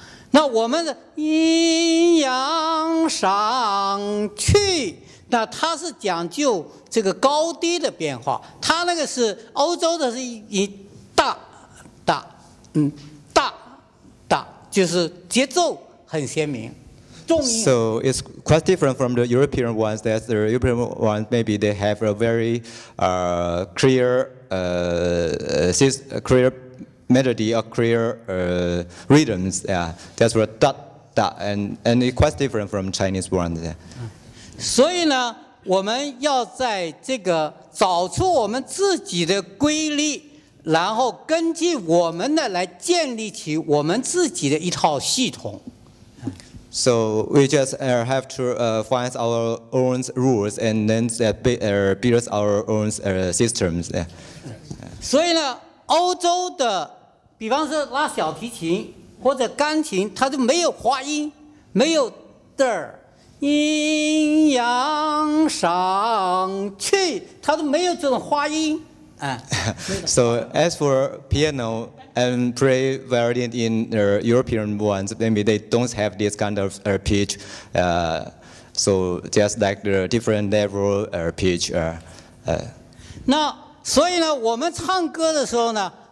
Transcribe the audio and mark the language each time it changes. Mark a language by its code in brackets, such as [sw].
[zh] 那我们的阴阳上去。那它是讲究这个高低的变化，它那个是欧洲的是以大大大大，就是节奏很鲜明，重音。 [en] So it's quite different from the European ones. That the European ones maybe they have a very clear melody or clear rhythms. Yeah, that's what da da and it's quite different from Chinese ones. Yeah. [zh] 所以呢，我们要在这个找出我们自己的规律，然后根据我们的来建立起我们自己的一套系统。 [en] So we just have to find our own rules and then build our own systems. [zh] 所以呢，欧洲的，比方说拉小提琴或者钢琴，它就没有滑音，没有的。阴阳上去，它都没有这种花音。 [en] So as for piano and play violin in European ones, maybe they don't have this kind of pitch. So just like the different level pitch. [zh] 那所以呢，我们唱歌的时候呢。